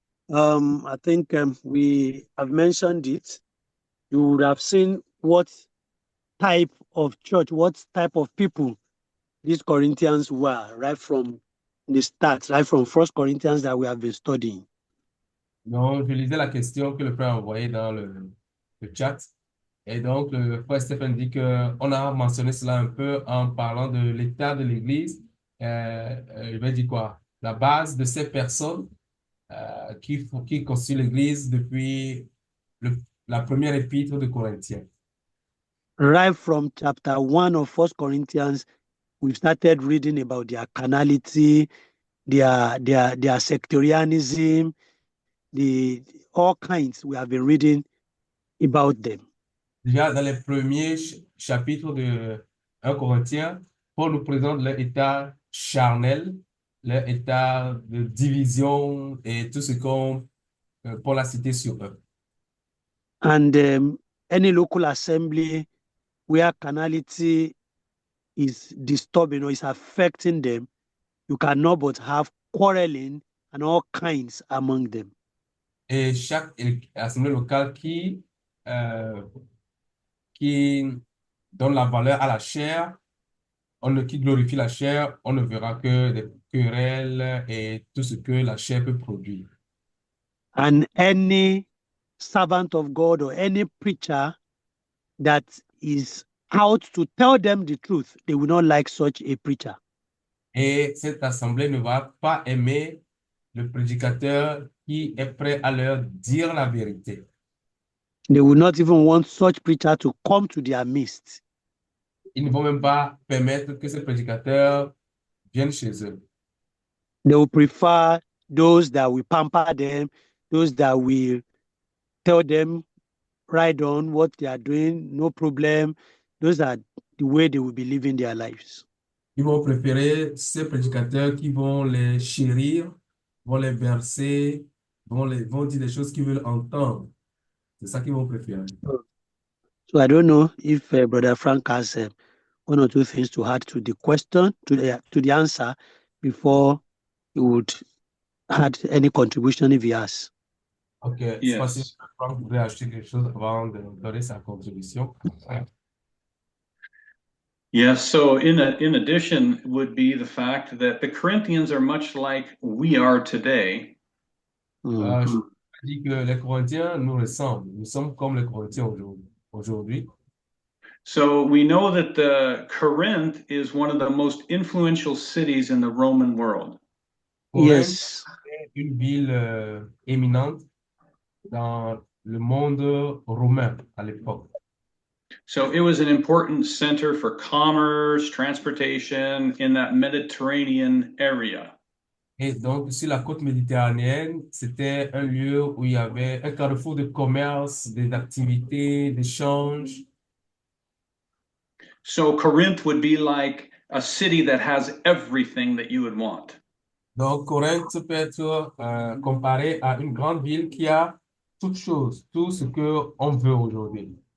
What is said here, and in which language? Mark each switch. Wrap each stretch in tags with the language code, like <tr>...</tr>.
<en>I think we have mentioned it. You would have seen what type of church, what type of people these Corinthians were right from the start, right from First Corinthians that we have been studying.</en> <fr>Donc, je lisais la question que le frère a envoyée dans le chat. Et donc, le frère Stéphane dit qu'on a mentionné cela un peu en parlant de l'état de l'Église. Je vais dire quoi? La base de ces personnes qui constituent l'Église depuis la première épître de Corinthiens.</fr> <en>Right from chapter 1 of First Corinthians, we've started reading about their carnality, their sectarianism, all kinds. We have been reading about them.</en> <fr>Déjà, dans les premiers chapitres de 1 Corinthiens, Paul nous présente leur état charnel, leur état de division et tout ce qu'on Paul a cité sur eux.</fr> <en>And any local assembly where carnality is disturbing or is affecting them, you cannot but have quarreling and all kinds among them.</en> <fr>Et chaque assemblée locale qui donne la valeur à la chair, qui glorifie la chair, on ne verra que des querelles et tout ce que la chair peut produire.</fr> <en>And any servant of God or any preacher that is out to tell them the truth, they will not like such a preacher.</en> <fr>Et cette assemblée ne va pas aimer le prédicateur qui est prêt à leur dire la vérité.</fr> <en>They will not even want such preacher to come to their midst.</en> <fr>Ils ne vont même pas permettre que ce prédicateur vienne chez eux.</fr> <en>They will prefer those that will pamper them, those that will tell them right on what they are doing, no problem. Those are the way they will be living their lives.</en> <fr>Ils vont préférer ces prédicateurs qui vont les chérir, vont les bercer, vont dire des choses qu'ils veulent entendre. C'est ça qu'ils vont préférer.</fr> <en>So I don't know if Brother Frank has one or two things to add to the question, to the answer, before he would add any contribution if he has.</en> <fr>Ok, c'est parce que</fr> <en>Yes.</en> <fr>Franck voulait acheter quelque chose avant de donner sa contribution.</fr> <en>Yes, so in addition would be the fact that the Corinthians are much like we are today.</en> <fr>Je dis que les Corinthiens nous ressemblent. Nous sommes comme les Corinthiens aujourd'hui.</fr> <en>So we know that the Corinth is one of the most influential cities in the Roman world.</en> <fr>Corinthe</fr> <en>Yes.</en> <fr>est une ville éminente dans le monde romain à l'époque.</fr> <en>So it was an important center for commerce, transportation in that Mediterranean area.</en> <fr>Et donc, sur la côte méditerranéenne, c'était un lieu où il y avait un carrefour de commerce, des activités, d'échanges.</fr> <en>So Corinth would be like a city that has everything that you would want.</en> <fr>Donc, Corinthe peut être comparé à une grande ville qui a toutes choses, tout ce que on veut aujourd'hui.</fr>